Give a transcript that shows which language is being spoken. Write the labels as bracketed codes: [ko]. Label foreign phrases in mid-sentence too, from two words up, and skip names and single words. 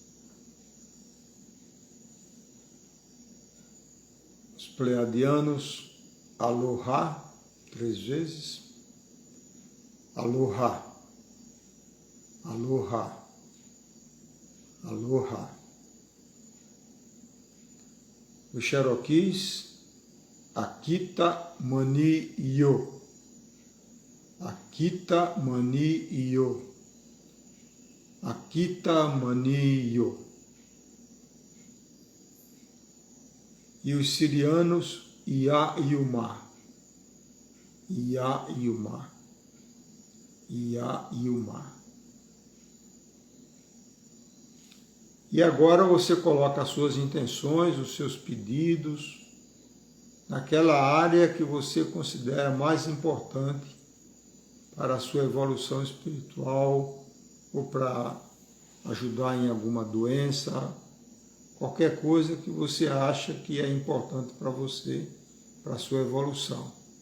[pt] os pleiadianos, Aloha, 3 vezes, [haw] Aloha, Aloha, Aloha. Os Cherokees, Akita Mani Yo, Akita Mani Yo. Akita Mani Yo. [pt] E os sirianos, Ia Yuma, Ia Yuma, Ia Yuma. E agora você coloca as suas intenções, os seus pedidos, naquela área que você considera mais importante para a sua evolução espiritual, ou para ajudar em alguma doença, qualquer coisa que você acha que é importante para você, para a sua evolução.